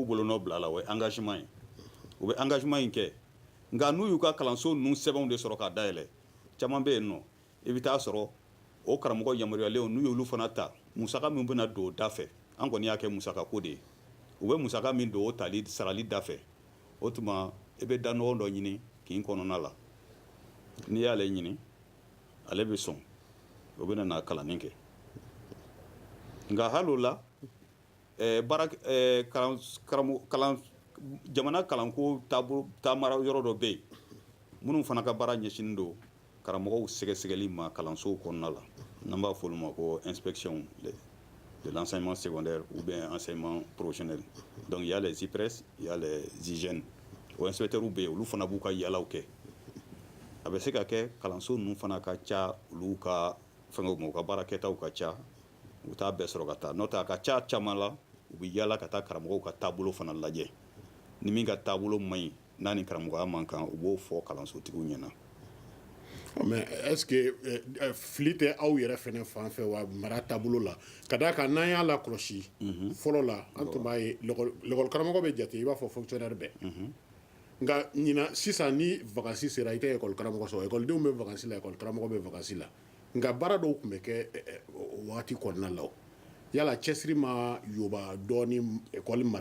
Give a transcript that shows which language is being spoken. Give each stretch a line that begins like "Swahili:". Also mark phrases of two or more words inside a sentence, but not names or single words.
Bambara: bolonɔ bila a la o ye engagement ye u bɛ engagement in kɛ nka n'u y'u ka kalanso ninnu sɛbɛnw de sɔrɔ k'a dayɛlɛ caman bɛ yen nɔ i bɛ taa sɔrɔ o karamɔgɔ yamaruyalen n'u y'olu fana ta musaka min bɛna don o da fɛ an kɔni y'a kɛ musaka ko de ye u bɛ musaka min don o tali sarali da fɛ o tuma i bɛ da nɔgɔ dɔ ɲini k'i kɔnɔna la n'i y'ale ɲini ale bɛ sɔn o bɛ na kalanni kɛ nka hali o la jamana kalanko taamara yɔrɔ dɔ bɛ yen minnu fana ka baara ɲɛsinnen don karamɔgɔw sɛgɛsɛgɛli ma kalansow kɔnɔna la n'an b'a fɔ olu ma ko
French: inspection de l'enseignement secondaire ou bien enseignement professionnel donc il y a les IPRES il y a les hygiènes
Bambara: o inspecteurs bɛ yen olu fana b'u ka yaalaw kɛ a bɛ se ka kɛ kalanso ninnu fana ka ca olu ka fɛngɛw ma u ka baarakɛtaw ka ca u t'a bɛɛ sɔrɔ ka taa n'o tɛ a ka ca caman la u bɛ yaala ka taa karamɔgɔw ka taabolo fana lajɛ ni min ka taabolo man ɲi n'a ni karamɔgɔya man kan u b'o fɔ kalansotigiw ɲɛna.
French: mais est ce que
Bambara: fili tɛ aw yɛrɛ fɛnɛ fan fɛ wa mara taabolo la ka d'a kan n'an y'a lakɔlɔsi fɔlɔ la an tun b'a ye lakɔli karamɔgɔ bɛ jate i b'a fɔ fonctionnaire bɛɛ nka ɲina sisan ni vacances sera i tɛ école karamɔgɔ sɔrɔ écoledenw bɛ vacances la école karamɔgɔ bɛ vacances la nka baara dɔw tun bɛ kɛ wagati kɔnɔna la yala cɛsiri ma yoba dɔɔni école mara